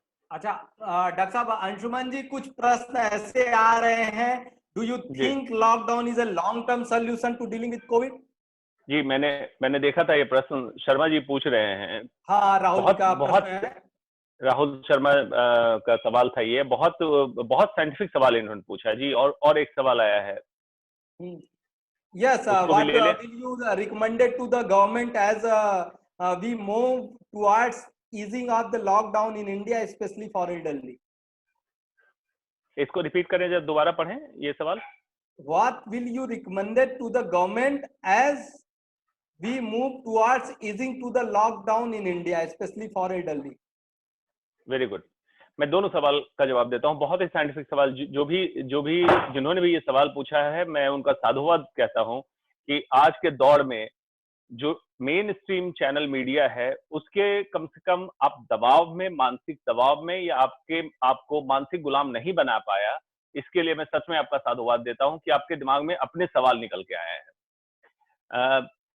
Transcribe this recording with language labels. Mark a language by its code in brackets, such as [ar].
[hi] अच्छा डॉक्टर साहब, अंशुमन जी, कुछ प्रश्न ऐसे आ रहे हैं, [en] Do you think lockdown is a long term solution to dealing with COVID? [hi] जी, मैंने देखा था ये प्रश्न शर्मा जी पूछ रहे हैं। हाँ, राहुल का प्रश्न है। राहुल शर्मा का सवाल था ये, बहुत साइंटिफिक सवाल इन्होंने पूछा है जी। और एक सवाल आया है। [en] Yes, what will you recommended to the government as we move towards easing of the lockdown in India, especially for elderly? [hi] इसको रिपीट करें, जब दोबारा पढ़ें ये सवाल। [en] What will you recommended to the government as we move towards easing to the lockdown in India, especially for elderly? Very good. [hi] मैं दोनों सवाल का जवाब देता हूं। बहुत ही साइंटिफिक सवाल। जो भी जिन्होंने भी ये सवाल पूछा है, मैं उनका साधुवाद कहता हूं कि आज के दौर में जो मेन स्ट्रीम चैनल मीडिया है, उसके कम से कम आप दबाव में, मानसिक दबाव में, या आपको मानसिक गुलाम नहीं बना पाया, इसके लिए मैं सच में आपका साधुवाद देता हूं कि आपके दिमाग में अपने सवाल निकल के आए हैं।